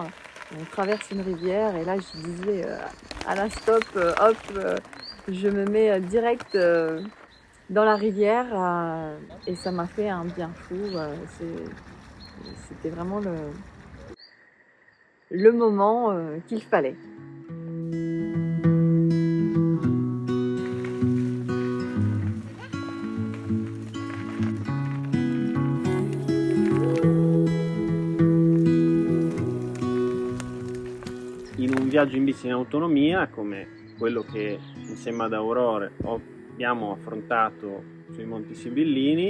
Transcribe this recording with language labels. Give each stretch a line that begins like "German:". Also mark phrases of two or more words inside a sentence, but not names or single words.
French: On traverse une rivière et là je disais à la stop, hop, je me mets direct dans la rivière et ça m'a fait un bien fou. C'était vraiment le moment qu'il fallait.
Italian: In un viaggio in bici in autonomia, come quello che insieme ad Aurore abbiamo affrontato sui Monti Sibillini,